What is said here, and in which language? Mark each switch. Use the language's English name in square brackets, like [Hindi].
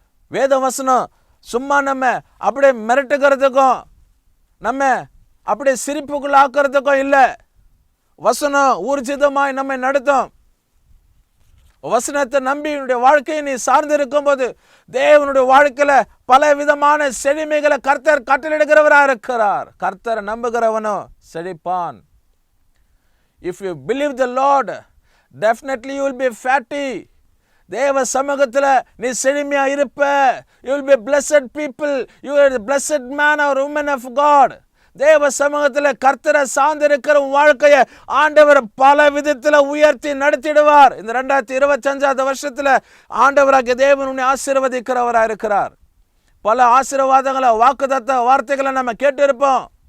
[Tamil] வேத வசனம் சும்மா நம்ம அப்படியே மிரட்டுகிறதுக்கும் நம்ம அப்படியே சிரிப்புக்குள்ள ஆக்கிறதுக்கும் இல்லை. வசனம் ஊர்ஜிதமாய் நம்மை நடத்தும். வசனத்தை நம்பி உன்னுடைய வாழ்க்கையை நீ சார்ந்து இருக்கும் போது தேவனுடைய வாழ்க்கையில பல விதமான செழுமைகளை கர்த்தர் கட்டளையிடுகிறவராக இருக்கிறார். கர்த்தரை நம்புகிறவனோ செழிப்பான். [English] If you believe the Lord, definitely you will be fatty. [Tamil] தேவ சமூகத்தில் நீ செழுமையா இருப்ப. [English] You will be blessed people. You are the blessed man or woman of God. [Tamil] தேவ சமூகத்தில் கர்த்தரை சார்ந்திருக்கிற வாழ்க்கையை ஆண்டவர் பல விதத்தில் உயர்த்தி நடத்திடுவார். இந்த 2025 வருஷத்தில் ஆண்டவராகிய தேவன் உன்னை ஆசீர்வதிக்கிறவராக இருக்கிறார். பல ஆசீர்வாதங்களை வாக்குத்தத்த வார்த்தைகளை நம்ம கேட்டிருப்போம்.